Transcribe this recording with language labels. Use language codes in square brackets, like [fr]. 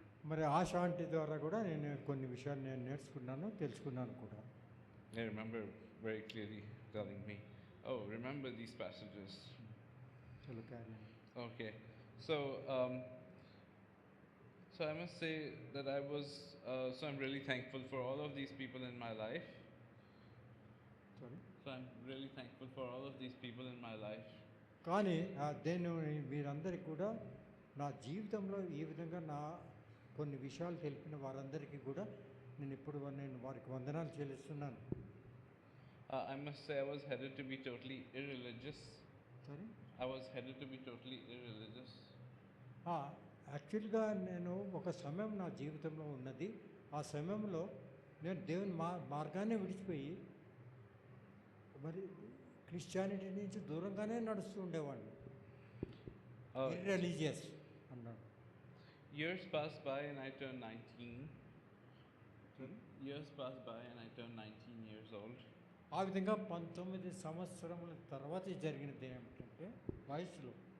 [te] మరి ఆ శాంతి ద్వారా కూడా నేను కొన్ని విషయాలు నేను నేర్చుకున్నాను తెలుసుకున్నాను కూడా. [en] I remember very clearly telling me, oh, remember these passages. [hi] చలో [en] carry on. Okay, so so I must say that so I'm really thankful for all of these people in my life. Sorry. So I'm really thankful for all of these people in my life. [te] కానీ నేను వీరందరికీ కూడా నా జీవితంలో ఈ విధంగా నా కొన్ని విషయాలు తెలిపిన వారందరికీ కూడా నేను వారికి వందనాలు చెల్లిస్తున్నాను. [en] I must say I was headed to be totally irreligious. Sorry? I was headed to be totally irreligious. [te] యాక్చువల్గా నేను ఒక సమయం నా జీవితంలో ఉన్నది. ఆ సమయంలో నేను దేవుని మార్గాన్ని విడిచిపోయి మరి క్రిస్టియానిటీ నుంచి దూరంగానే నడుస్తూ ఉండేవాడిని. ఇర్రెలిజియస్ అన్నాడు. [en] Years passed by and I turned 19. Sorry? Years passed by and I turned 19 years old. [te] ఆ విధంగా 19 సంవత్సరముల తర్వాత జరిగినది ఏమిటంటే వయసులో